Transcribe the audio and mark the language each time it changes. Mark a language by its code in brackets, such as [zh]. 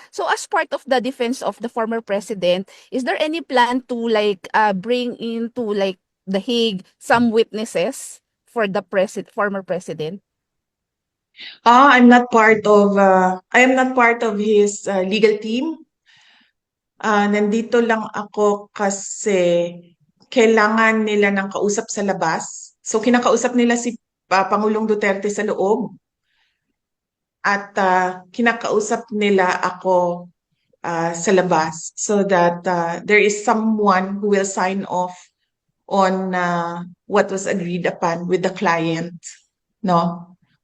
[en] So as part of the defense of the former president, is there any plan to bring into The Hague some witnesses for the former president? I am not part of his legal team. [tl] Nandito lang ako kasi kailangan nila ng kausap sa labas. So kinakausap nila si Pangulong Duterte sa loob. At kinakausap nila ako sa labas [en] so that there is someone who will sign off on what was agreed upon with the client, no?